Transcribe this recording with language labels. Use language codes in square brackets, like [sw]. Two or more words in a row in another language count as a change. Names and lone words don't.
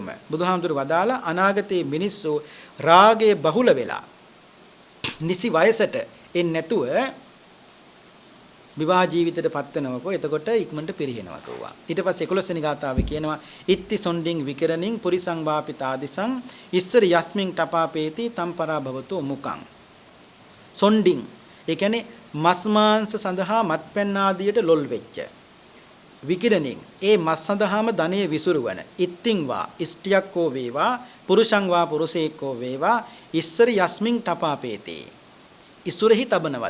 [si] බුදුහාඳුරු වදාලා අනාගතයේ මිනිස්සු රාගයේ බහුල වෙලා නිසි වයසට එන්නේ නැතුව විවාහ ජීවිතයට පත් වෙනවකෝ එතකොට ඉක්මනට පිරිහෙනවා කිව්වා. ඊට පස්සේ 11 වෙනි ගාථාවේ කියනවා [pi] ඉත්ති සොණ්ඩින් විකරණින් පුරිසං වාපිතාදිසං ඉස්සර යස්මින් තපාපේති තම්පරා භවතු මුකං. [si] සොණ්ඩින් ඒ කියන්නේ මස් මාංශ සඳහා මත්පැන් ආදියට ලොල් වෙච්ච. විකිරණින් ඒ මස් සඳහාම ධනෙ විසුරුවන. [pi] ඉත්තිං වා [si] ඉෂ්ටියක් හෝ වේවා [pi] පුරුෂං වා [si] පුරුෂයෙක් හෝ වේවා [pi] ඉස්සර යස්මින් තපාපේති. [si] ඉසුරෙහි තබනවද?